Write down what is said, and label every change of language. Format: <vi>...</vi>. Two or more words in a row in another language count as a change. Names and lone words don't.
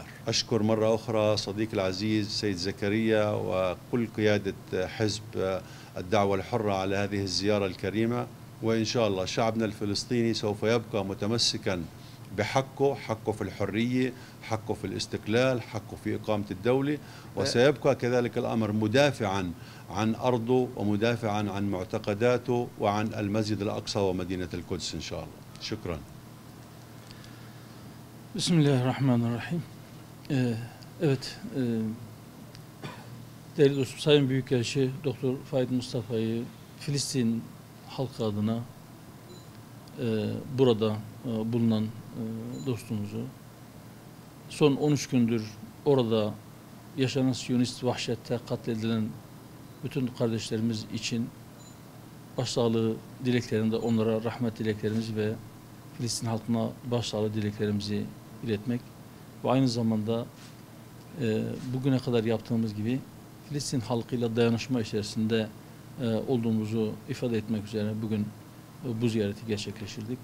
<ar>أشكر مرة أخرى صديقي العزيز سيد زكريا وكل قيادة حزب الدعوة الحرة على هذه الزيارة الكريمة، وإن شاء الله شعبنا الفلسطيني سوف يبقى متمسكا بحقه، حقه في الحرية، حقه في الاستقلال، حقه في إقامة الدولة، وسيبقى كذلك الأمر مدافعا عن أرضه ومدافعا عن معتقداته وعن المسجد الأقصى ومدينة القدس إن شاء الله. شكرا. Bismillahirrahmanirrahim.</ar> <tr>Evet, Değerli dostum, Sayın Büyükelçi Doktor Faik Mustafa'yı Filistin halkı adına burada bulunan dostumuzu son 13 gündür orada yaşanan Siyonist vahşette katledilen bütün kardeşlerimiz için başsağlığı dileklerinde onlara rahmet dileklerimizi ve Filistin halkına başsağlığı dileklerimizi iletmek ve aynı zamanda bugüne kadar yaptığımız gibi Filistin halkıyla dayanışma içerisinde olduğumuzu ifade etmek üzere bugün bu ziyareti gerçekleştirdik.</tr>